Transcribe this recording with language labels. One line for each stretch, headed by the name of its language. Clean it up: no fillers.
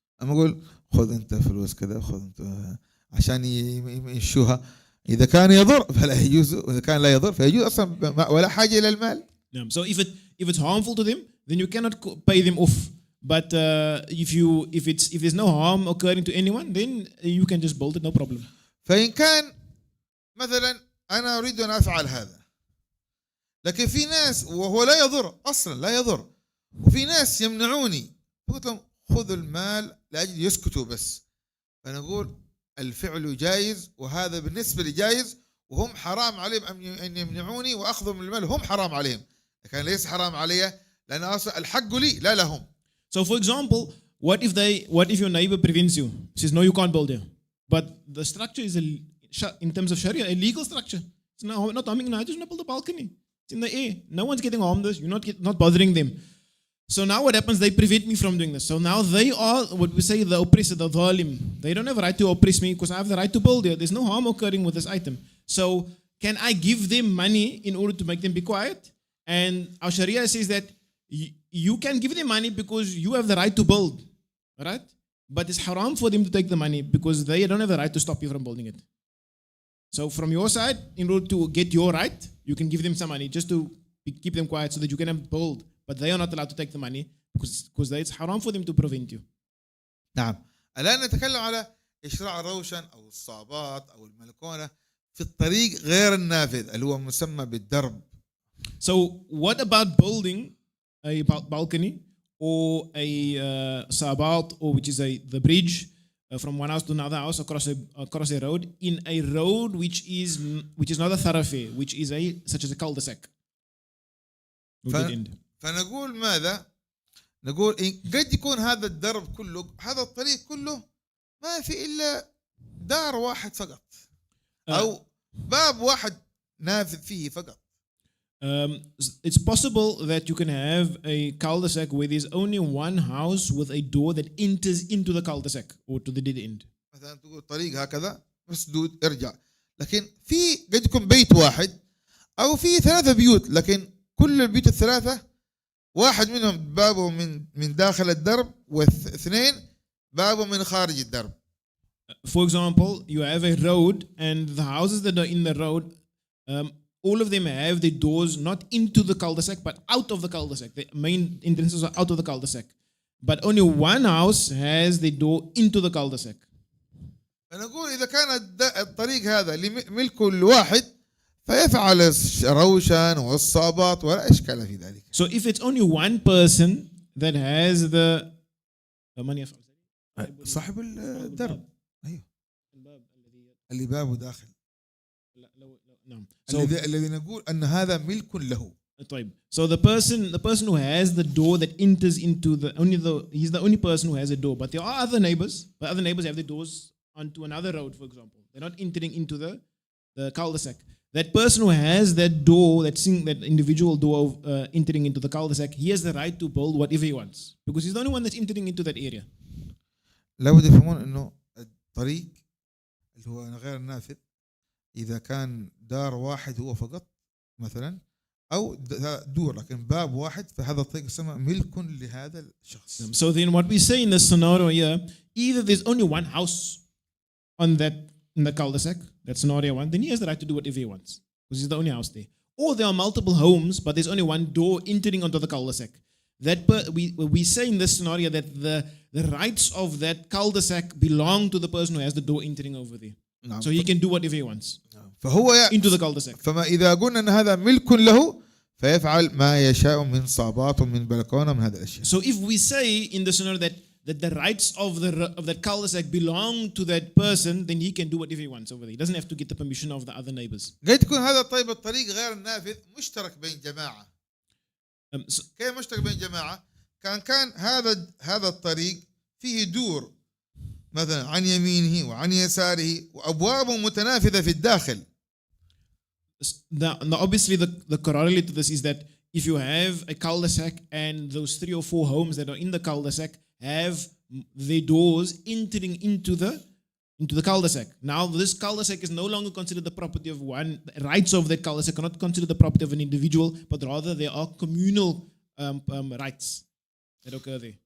Arabic: أما أقول خذ أنت فلوس كذا خذ أنت عشان يمشوها إذا كان يضر فلا يجوز وإذا كان لا يضر فيجوز أصلا ولا حاجة إلى المال.
English: So if it's harmful to them, then you cannot pay them off. But if there's no harm occurring to anyone, then you can just build it, no problem.
Arabic: فإن كان مثلا أنا أريد أن أفعل هذا لكن في ناس وهو لا يضر أصلا لا يضر وفي ناس يمنعوني قلت لهم خذوا المال لأجل يسكتوا بس. فنقول الفعل جائز وهذا بالنسبة لي جائز وهم حرام عليهم أن يمنعوني وأخذهم المال هم حرام عليهم لكن ليس حرام علي لأن أصلا الحق لي لا لهم.
English: So for example, what if your neighbor prevents you, says no you can't build here, but the structure is in terms of Sharia a legal structure. It's not harming, no, I just want to build a balcony. It's in the air. No one's getting harmed. You're not bothering them. So now what happens? They prevent me from doing this. So now they are what we say the oppressor, the dhalim. They don't have a right to oppress me because I have the right to build here. There's no harm occurring with this item. So can I give them money in order to make them be quiet? And our Sharia says that you can give them money because you have the right to build, right? But it's haram for them to take the money because they don't have the right to stop you from building it. So from your side, in order to get your right, you can give them some money just to keep them quiet so that you can build. But they are not allowed to take the money because it's haram for them to prevent you.
Arabic: نعم. الآن نتكلم على إشراع الروشن أو الصابات أو الملكونة في الطريق غير النافذ اللي هو مسمى بالدرب.
English: So what about building a balcony or a sabat, or which is the bridge from one house to another house across a road, in a road which is not a thoroughfare, which is such as a cul-de-sac.
Arabic: فنقول ماذا؟ نقول قد يكون هذا الدرب كله، هذا الطريق كله ما في إلا دار واحد فقط أو باب واحد نافذ فيه فقط.
English: It's possible that you can have a cul-de-sac where there's only one house with a door that enters into the cul-de-sac or to the dead end.
Arabic: مثلا تقول طريق هكذا مسدود ارجع، لكن في قد يكون بيت واحد أو في 3 بيوت، لكن كل البيوت ال3 واحد منهم بابه من داخل الدرب واثنين بابه من خارج الدرب.
English: For example, you have a road and the houses that are in the road, all of them have the doors not into the cul-de-sac but out of the cul-de-sac. The main entrances are out of the cul-de-sac. But only one house has the door into the cul-de-sac.
Arabic: فنقول إذا كان الطريق هذا لملك الواحد فيفعل الروشن والصابات ولا إشكال في ذلك.
English: So if it's only one person that has the money,
Arabic: صاحب الدرب أيوه اللي بابه داخل. نعم. الذي نقول أن هذا ملك له. طيب.
English: So the person who has the door that enters into he's the only person who has a door. But there are other neighbors. But other neighbors have the doors onto another road, for example. They're not entering into the cul-de-sac. That person who has that door, that individual door of entering into the cul-de-sac, he has the right to build whatever he wants because he's the only one that's entering into that area.
Arabic: لابد يفهمون إنه الطريق اللي هو غير النافذ إذا كان دار واحد هو فقط مثلا أو دور لكن باب واحد فهذا الطريق يسمى ملك لهذا الشخص.
English: So then what we say in this scenario here, either there's only one house in the cul-de-sac, that's scenario 1, then he has the right to do whatever he wants because he's the only house there. Or there are multiple homes but there's only one door entering onto the cul-de-sac. We say in this scenario that the rights of that cul-de-sac belong to the person who has the door entering over there.
Arabic: نعم.
English: So he can do whatever he wants
Arabic: فهو
English: into the cul-de-sac.
Arabic: فما إذا قلنا أن هذا ملك له فيفعل ما يشاء من صابات ومن بلكونة من هذه الأشياء.
English: So if we say in the scenario that the rights of that cul-de-sac belong to that person, then he can do whatever he wants over there. He doesn't have to get the permission of the other neighbors.
Arabic: قد يكون هذا طيب الطريق غير النافذ مشترك بين جماعة. كيف مشترك بين جماعة؟ كان هذا الطريق فيه دور مثلا عن يمينه وعن يساره وأبوابه متنافذة في الداخل.
English: Now obviously the corollary to this is that if you have a cul-de-sac and those 3 or 4 homes that are in the cul-de-sac have their doors entering into the cul-de-sac. Now this cul-de-sac is no longer considered the property of one. The rights of that cul-de-sac are not considered the property of an individual, but rather there are communal rights that occur there.